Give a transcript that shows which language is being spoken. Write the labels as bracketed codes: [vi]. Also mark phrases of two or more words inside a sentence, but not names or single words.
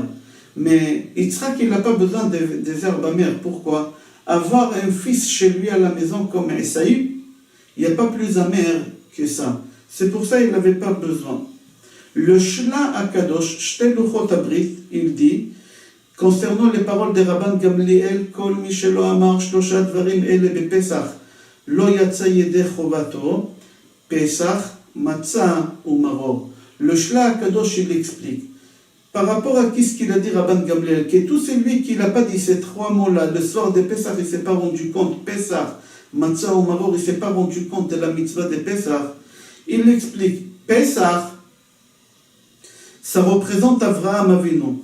[fr] Mais Yitzhak, il n'a pas besoin des herbes amères. Pourquoi? Avoir un fils chez lui à la maison comme Esaü, Il n'y a pas plus amer que ça. C'est pour ça qu'il n'avait pas besoin. Le Shla Akadosh, Shte Luchot Abrit, il dit, concernant les paroles de Rabban Gamliel, [he] כל שלא אמר שלשה דברים אלו בפסח, לא יצא ידי חובתו, פסח, מצה [fr] ou Maror. Le Shla Akadosh, il explique. Par rapport à ce qu'il a dit Rabban Gamliel, que tout celui qui n'a pas dit ces trois mots-là, le soir de Pesach, il ne s'est pas rendu compte, [he] פסח, מצה [fr] ou Maror, il ne s'est pas rendu compte de la mitzvah de Pesach, il explique, Pesach, ça représente Avraham Avinu.